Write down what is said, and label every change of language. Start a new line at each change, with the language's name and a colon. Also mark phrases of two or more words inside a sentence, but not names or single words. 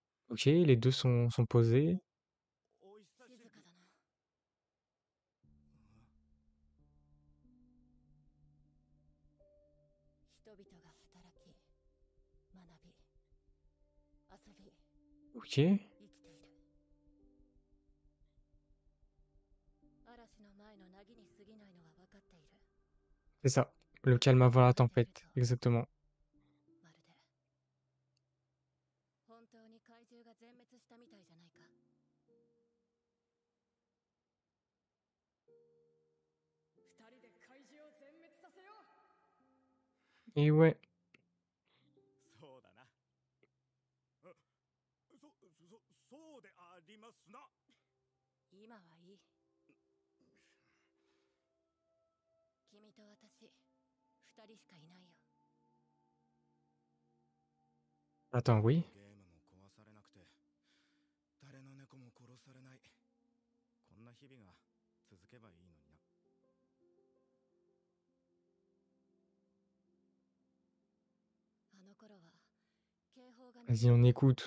French: Ok, les deux sont posés.
Japanese: お久しぶり静かだな。人々が働き、学び、遊び、
French: Ok,
Japanese: 生きている。嵐の前の凪に過ぎないのは分かっている。
French: c'est ça. Le calme avant la tempête, exactement.
Japanese: まるで本当に怪獣が全滅したみたいじゃないか。二人で怪獣を全滅させよう。
French: Et ouais,
Japanese: そうだな。そうでありますな。今はいい。君と私、二人しかいないよ。
French: attends, oui.
Japanese: ゲームも壊されなくて、誰の猫も殺されない。こんな日々が続けばいいのにな。あの頃は警報が
French: Vas-y, on écoute.